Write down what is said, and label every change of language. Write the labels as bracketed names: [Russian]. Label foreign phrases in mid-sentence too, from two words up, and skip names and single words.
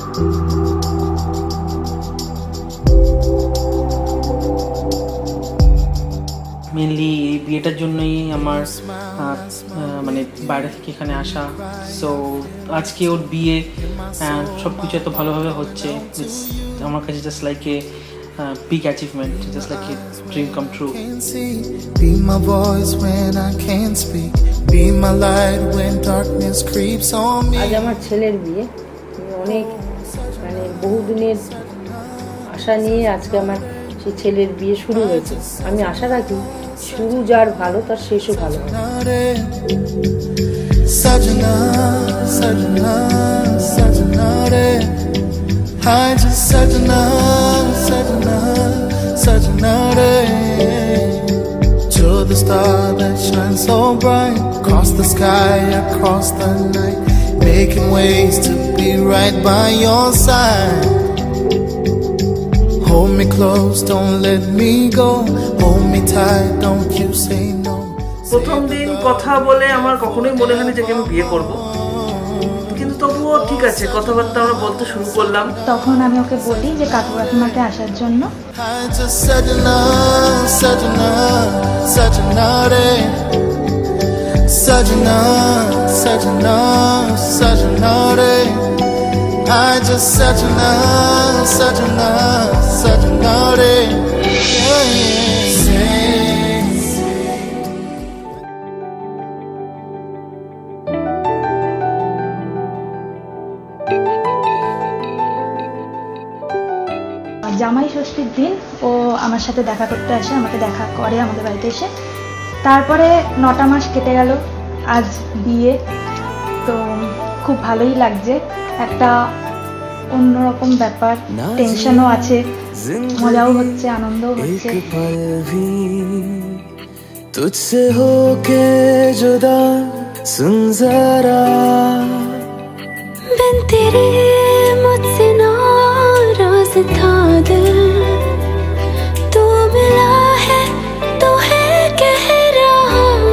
[Bangla] মেনলি এই বিয়েটার জন্যই আমার মানে বাইরে থেকে এখানে আসা। সো আজকে ওর বিয়ে, সব কিছু এত ভালোভাবে হচ্ছে, আমার কাছে [English] just like a big achievement, just like a dream come true. Be my voice when I can't speak, be my light when darkness creeps on me. [Bangla] আজ আমার ছেলের বিয়ে, অনেক মানে বহুদিনের আশা নিয়ে আজকে আমার সেই ছেলের বিয়ে শুরু হয়েছে। আমি আশা রাখি শুরু যার ভালো তার শেষও ভালো। [Hindi] सजना, सजना, सजना रे, [English] I just [Hindi] सजना, सजना, सजना रे. [English] You're the star that shines so bright, across the sky, across the night, making ways to be right by your side. Hold me close, don't let me go, hold me tight, don't you say no. [Bangla] প্রথম দিন কথা বলে আমার কখনোই মনে হয়নি যে আমি বিয়ে করব, কিন্তু তবুও ঠিক আছে কথাবার্তা আমরা বলতে শুরু করলাম। তখন আমি ওকে বলি যে কাকু কাকিমাকে আসার জন্য। [Hindi] सजना, सजना, सजना रे, सजना, सजना, सजना रे, [English] I just [Hindi] सजना, सजना, सजना रे. [Bangla] জামাই ষষ্ঠীর দিন ও আমার সাথে দেখা করতে আসে, আমাকে দেখা করে আমাদের বাড়িতে এসে। তারপরে 9টা মাস কেটে গেল, আজ বিয়ে। তো খুব ভালোই লাগছে, একটা অন্যরকম ব্যাপার, টেনশনও আছে, মজাও হচ্ছে, আনন্দও হচ্ছে। [Hindi] तुझसे होके जुदा सुन जरा, बिन तेरे मुझसे नाराज था दिल, तू मिला है तो है कह रहा,